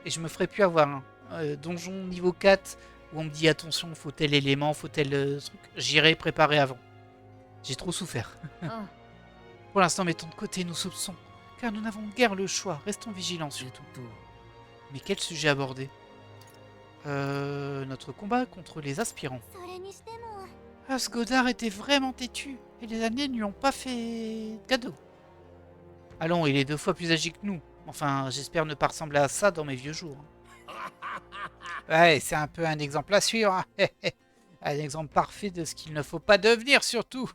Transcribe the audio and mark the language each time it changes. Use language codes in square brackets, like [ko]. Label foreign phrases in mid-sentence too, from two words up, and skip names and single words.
[fr] Et je me ferai plus avoir un donjon niveau 4 où on me dit attention, faut tel élément, faut tel truc. J'irai préparer avant. J'ai trop souffert. Pour l'instant, mettons de côté nos soupçons, car nous n'avons guère le choix. Restons vigilants surtout. Mais quel sujet aborder? Notre combat contre les aspirants. [ja] それにしても [fr] Asgodar était vraiment têtu, et les années ne lui ont pas fait de cadeau. Allons, il est 2 fois plus âgé que nous. Enfin, j'espère ne pas ressembler à ça dans mes vieux jours. Ouais, c'est un peu un exemple à suivre. Hein. Un exemple parfait de ce qu'il ne faut pas devenir, surtout.